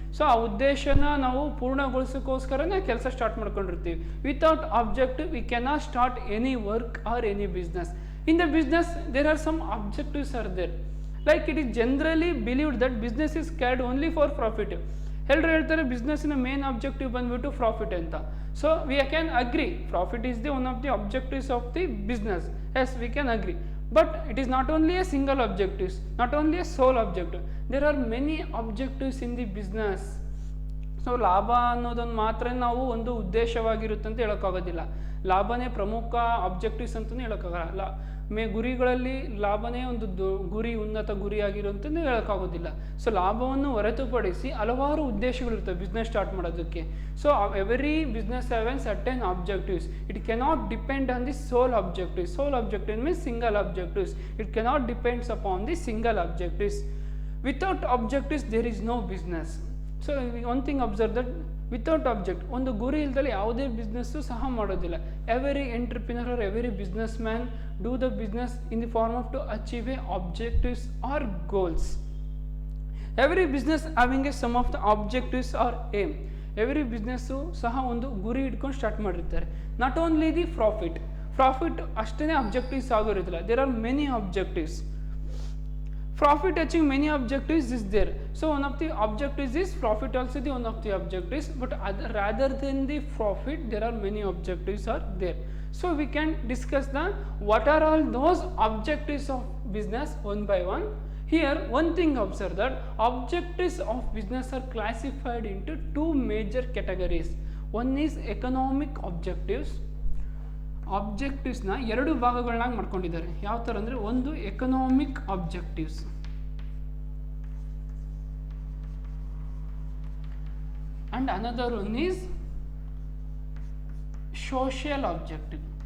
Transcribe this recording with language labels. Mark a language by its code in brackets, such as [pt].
[kn] So ಆ ಉದ್ದೇಶನ ನಾವು ಪೂರ್ಣಗೊಳಿಸೋಕ್ಕೋಸ್ಕರನೇ ಕೆಲಸ ಸ್ಟಾರ್ಟ್ ಮಾಡ್ಕೊಂಡಿರ್ತೀವಿ. [en] Without objective we cannot start any work or any business. In the business there are some objectives are there. Like it is generally believed that business is carried only for profit. [kn] ಎಲ್ಲರೂ ಹೇಳ್ತಾರೆ ಬಿಸ್ನೆಸ್ನ main objective ಬಂದ್ಬಿಟ್ಟು profit ಅಂತ. [en] So we can agree profit is the one of the objectives of the business. Yes, we can agree. But it is not only a single objective, not only a sole objective. There are many objectives in the business. [kn] So ಲಾಭ ಅನ್ನೋದನ್ನು ಮಾತ್ರ ನಾವು ಒಂದು ಉದ್ದೇಶವಾಗಿರುತ್ತೆ ಅಂತ ಹೇಳೋಕ್ಕಾಗೋದಿಲ್ಲ. ಲಾಭನೇ ಪ್ರಮುಖ objectives ಅಂತಲೂ ಹೇಳೋಕ್ಕಾಗಲ್ಲ. ಗುರಿಗಳಲ್ಲಿ ಲಾಭನೇ ಒಂದು ಗುರಿ, ಉನ್ನತ ಗುರಿ ಆಗಿರುವಂತಂದು ಹೇಳೋಕ್ಕಾಗೋದಿಲ್ಲ. ಸೊ ಲಾಭವನ್ನು ಹೊರತುಪಡಿಸಿ ಹಲವಾರು ಉದ್ದೇಶಗಳಿರ್ತವೆ ಬಿಸ್ನೆಸ್ ಸ್ಟಾರ್ಟ್ ಮಾಡೋದಕ್ಕೆ. [en] So every business have an certain objectives. It cannot depend on the sole objectives. Sole objective means single objectives. It cannot depends upon the single objectives. Without objectives there is no business. So one thing observe that without object, [kn] ಒಂದು ಗುರಿ ಇಲ್ದಲ್ಲಿ ಯಾವುದೇ business ಸಹ ಮಾಡೋದಿಲ್ಲ. [en] Every entrepreneur or every business man do the business in the form of to achieve a objectives or goals. Every business having a some of the objectives or aim. [kn] Every business ಸಹ ಒಂದು ಗುರಿ ಇಟ್ಕೊಂಡು start ಮಾಡಿರ್ತಾರೆ. [en] not only the profit [kn] ಅಷ್ಟೇ objectives ಆಗಿರೋದಿಲ್ಲ. [en] There are many objectives. Profit achieving many objectives is there. So one of the objectives is profit, also the one of the objectives, but rather than the profit there are many objectives are there. So we can discuss the what are all those objectives of business one by one. Here one thing observe that objectives of business are classified into two major categories. One is economic objectives. [kn] ಆಬ್ಜೆಕ್ಟಿವ್ಸ್ನ ಎರಡು ಭಾಗಗಳನ್ನಾಗಿ ಮಾಡ್ಕೊಂಡಿದ್ದಾರೆ. ಯಾವ ಥರ ಅಂದರೆ, ಒಂದು economic objectives [en] and another one is social objective.